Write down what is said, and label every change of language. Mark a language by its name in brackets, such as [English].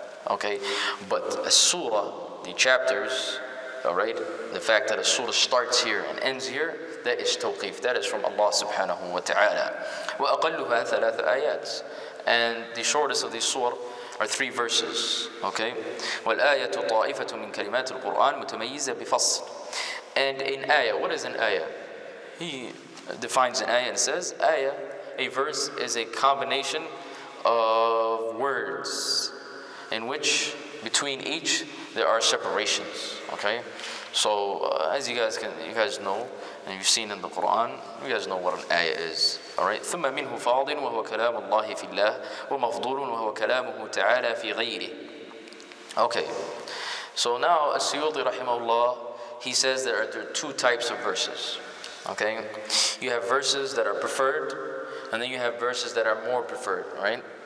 [English] Okay, but a surah, the chapters, all right, the fact that a surah starts here and ends here, that is tawqif. That is from Allah subhanahu wa ta'ala. [Arabic] وَأَقَلُّهَا ثَلَاثَ آيَاتٍ. [English] And the shortest of these surah are 3 verses. [Arabic] Okay, وَالْآيَةُ طَائِفَةٌ مِنْ كَلِمَاتِ الْقُرْآنِ مُتَمَيِّزَةٌ بِفَصْلٍ. [English] And in ayah, what is an ayah? He defines an ayah and says, ayah, a verse, is a combination of words in which between each there are separations. Okay, so as you guys know, and you've seen in the Quran, you guys know what an ayah is. [Arabic] All right, ثم منه فاض وهو كلام الله في الله ومفضول وهو كلامه تعالى في غيره. [English] Okay, so now As-Suyuuti rahimahullah, he says there are 2 types of verses. Okay, you have verses that are preferred, and then you have verses that are more preferred, right?